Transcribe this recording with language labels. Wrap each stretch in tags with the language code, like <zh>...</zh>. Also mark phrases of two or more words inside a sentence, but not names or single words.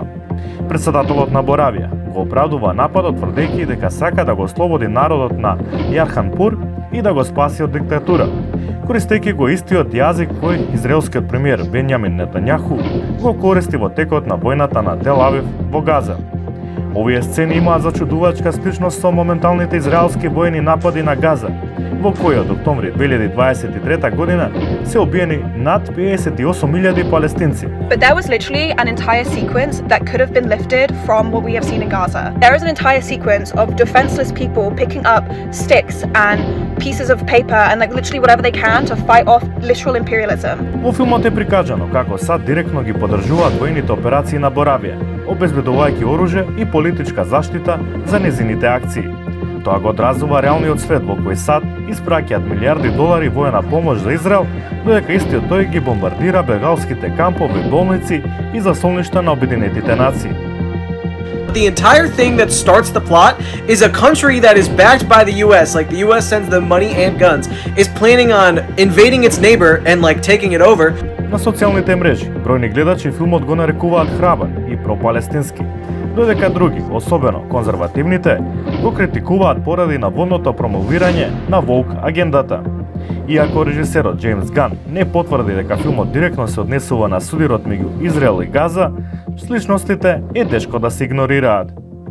<mk>Претседателот на Боравија го оправдува нападот тврдејќи дека сака да го ослободи народот на Јарханпур и да го спаси од диктатура, користејќи го истиот јазик кој израелскиот премиер Бенјамин Нетањаху го користи во текот на војната на Тел Авив во Газа. Овие сцени имаат зачудувачка сличност со моменталните израелски војни напади на Газа, во кои од октомври 2023 година се убиени над 58.000 палестинци.</mk> <en>But there was literally an entire sequence that could have been lifted from what we have seen in Gaza. There is an entire sequence of defenseless people picking up sticks and pieces of paper and like literally whatever they can to fight off literal imperialism.</en> <mk>Во филмот е прикажано како САД директно ги поддржуваат војните операции на Боравија, обезбедувајќи оружје и политичка заштита за незините акции. Тоа го одразува реалниот свет во кој САД испраќаат милиарди долари војна помош за Израел, додека истиот тој ги бомбардира бегалските кампови, болници и засолништа на Обединетите нации.</mk> <en>The entire thing that starts the plot is a country that is backed by the US, like the US sends them money and guns, is planning on invading its neighbor and like taking it over.</en> <mk>На социјалните мрежи, бројни гледачи филмот го нарекуваат храбар и пропалестински, додека други, особено конзервативните, го критикуваат поради наводното промовирање на воук агендата. Иако режисерот Џејмс Ган не потврди дека филмот директно се однесува на судирот меѓу Израел и Газа, сличностите е тешко да се игнорираат.</mk>